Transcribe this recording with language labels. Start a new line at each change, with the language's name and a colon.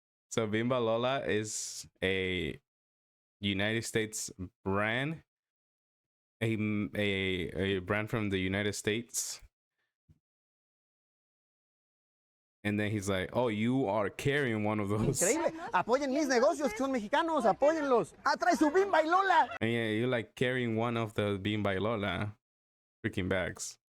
English: So Bimba Lola is a United States brand, a brand from the United States. And then he's like, oh, you are carrying one of those.
Spanish: Increíble. Apoyen mis negocios, que son mexicanos, apóyenlos. Trae su bimba y Lola.
English: And yeah, you're like carrying one of the Bimba y Lola freaking bags.